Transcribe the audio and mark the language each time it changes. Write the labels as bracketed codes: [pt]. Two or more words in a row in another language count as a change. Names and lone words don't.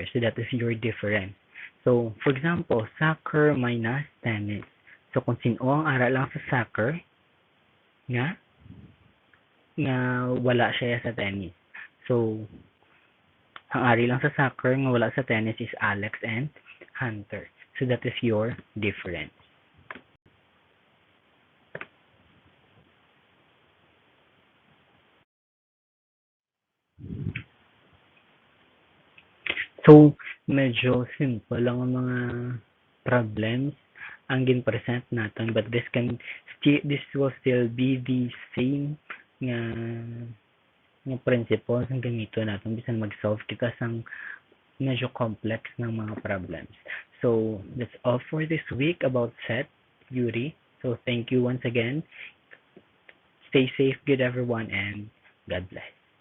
[en] So, that is your difference. So, for example, soccer minus tennis. So, [hil] kung sino ang ara lang sa soccer, nga wala siya sa tennis. So, ang ari lang sa soccer nga wala sa tennis is Alex and Hunter. [en] So, that is your difference. So, [hil] medyo simple lang ang mga problems ang gin-present natin, [en] but this will still be the same nga principles [hil] ang gamito natin bisan mag-solve kita sang medyo [en] complex [hil] ng mga [en] problems. So, that's all for this week about set, Yuri. So, thank you once again. Stay safe, good everyone, and God bless.